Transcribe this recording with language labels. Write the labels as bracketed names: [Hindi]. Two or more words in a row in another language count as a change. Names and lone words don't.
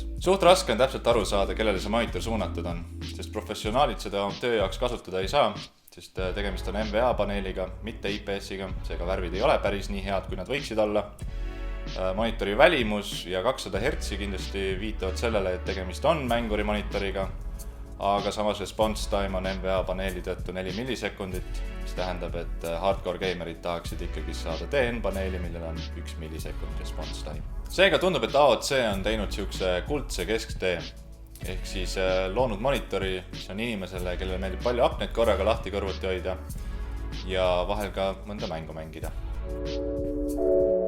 [Estonian] Suht raske on täpselt aru saada, kellele see monitor suunatud on, sest professionaalid seda oma töö jaoks kasutada ei saa, sest tegemist on NVA paneeliga, mitte IPS-iga, seega värvid ei ole päris nii head, kui nad võiksid olla. Monitori välimus ja 200 Hz kindlasti viitavad sellele, et tegemist on mänguri monitoriga, aga samas [English] response time [Estonian] on NVA paneeli tõttu 4 millisekundit, mis tähendab, et [English] hardcore gamerid [Estonian] tahaksid ikkagi saada DN paneeli, millel on 1 millisekund [English] response time. [Estonian] Seega tundub, et AOC on teinud siukse kuldse kesktee, ehk siis loonud monitori, mis on inimesele, kellele meeldib palju akneid korraga lahti kõrvuti hoida ja vahel ka mõnda mängu mängida.